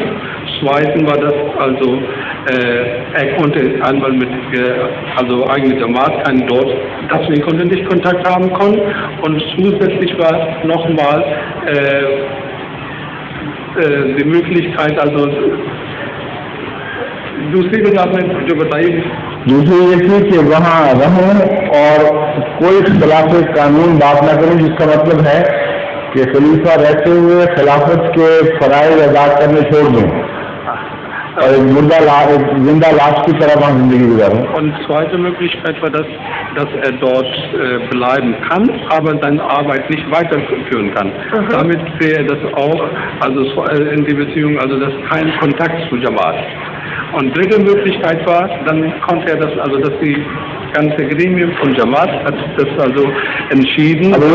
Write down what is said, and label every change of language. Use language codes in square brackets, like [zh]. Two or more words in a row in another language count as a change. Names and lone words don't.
[de] Zweitens war das also, er konnte einmal mit, also eigene Jamaat kann dort, deswegen konnte er nicht Kontakt haben können. Und zusätzlich war nochmal die Möglichkeit, also [hi] दूसरी वजह आपने जो बताई, दूसरी ये थी कि वहाँ रहूं और कोई खिलाफ कानून बात ना करूं, जिसका मतलब है कि खलीफा रहते हुए खिलाफत के फ़राइज़ अदा करने छोड़ दूं और एक जिंदा लाश की तरह वहाँ जिंदगी गुजारूं। [de] Und zweite Möglichkeit war, dass er dort bleiben kann, aber seine Arbeit nicht weiterführen kann. Damit wäre er das auch, also in die Beziehung, also das kein Kontakt zu Jamaat. Und dritte Möglichkeit war, dann konnte er das, also dass die ganze Gremium von Jamaat hat das also entschieden.